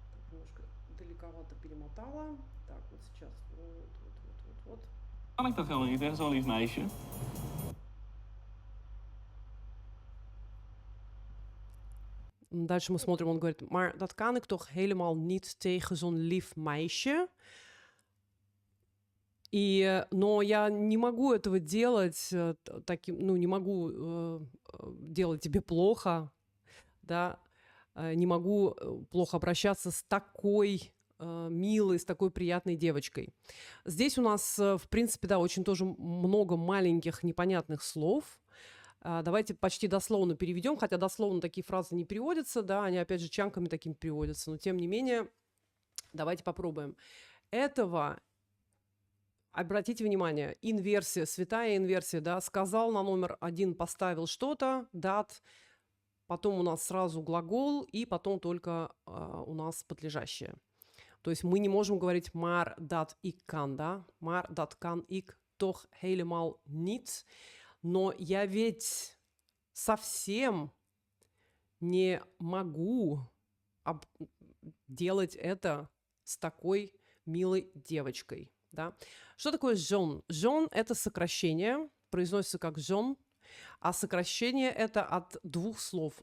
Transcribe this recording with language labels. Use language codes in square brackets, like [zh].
[ru] Немножко далековато перемотала. Так, вот сейчас. Вот. [nl] Kan ik dat helemaal niet, hè, zo'n lief meisje? [ru] Дальше мы смотрим, он говорит, [nl] maar dat kan ik toch helemaal niet tegen zo'n lief meisje. [ru] Но я не могу этого делать таким, ну, не могу делать тебе плохо, да, не могу плохо обращаться с такой милой, с такой приятной девочкой. Здесь у нас, в принципе, да, очень тоже много маленьких непонятных слов. Давайте почти дословно переведем, хотя дословно такие фразы не переводятся, да, они опять же чанками такими переводятся, но тем не менее, давайте попробуем. Этого, обратите внимание, инверсия, святая инверсия, да, сказал на номер 1, поставил что-то, дат, потом у нас сразу глагол, и потом только у нас подлежащее. То есть мы не можем говорить [nl] maar dat ik kan, [ru] да, [nl] maar dat kan ik toch helemaal niet. [ru] Но я ведь совсем не могу делать это с такой милой девочкой. Да? Что такое zo'n? Zo'n – это сокращение, произносится как zo'n, а сокращение это от двух слов.